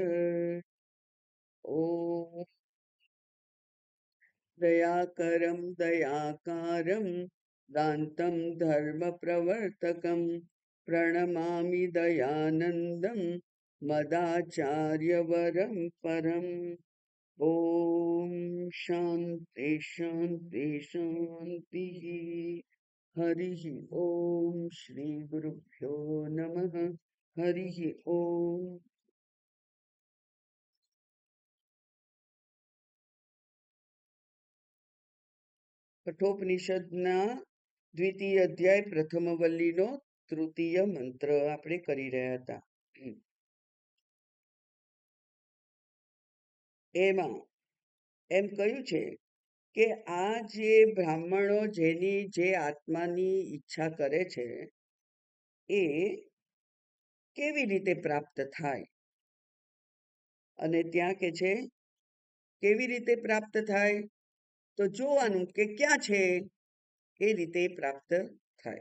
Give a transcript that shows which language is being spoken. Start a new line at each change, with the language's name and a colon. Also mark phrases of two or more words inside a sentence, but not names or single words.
Sanskrit: ॐ दयाकरं दयाकारं दान्तं धर्मप्रवर्तकं प्रणमामि दयानन्दं मदाचार्यवरं परम्। ॐ शान्ति शान्ति शान्तिः। हरिः ॐ श्री गुरुभ्यो नमः। हरिः ॐ।
Gujarati: કઠોપનિષદના દ્વિતીય અધ્યાય પ્રથમ વલ્લીનો તૃતીય મંત્ર આપણે કરી રહ્યા હતા. એમાં એમ કહ્યું છે કે આ જે બ્રાહ્મણો જેની જે આત્માની ઈચ્છા કરે છે એ કેવી રીતે પ્રાપ્ત થાય, અને ત્યાં કે છે કેવી રીતે પ્રાપ્ત થાય તો જોવાનું કે ક્યાં છે એ રીતે પ્રાપ્ત થાય.